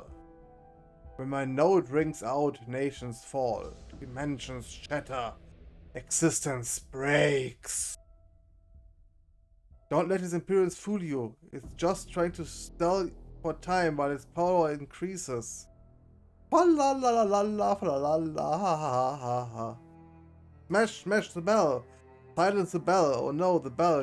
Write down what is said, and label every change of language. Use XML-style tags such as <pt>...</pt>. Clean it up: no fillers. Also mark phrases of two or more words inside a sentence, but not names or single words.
<en>When my note rings out, nations fall. Dimensions shatter. Existence breaks. Don't let his appearance fool you. It's just trying to stall for time while its power increases. La la la la la la la la ha ha ha ha. Smash, smash the bell. Silence the bell. Oh no, the bell.</en>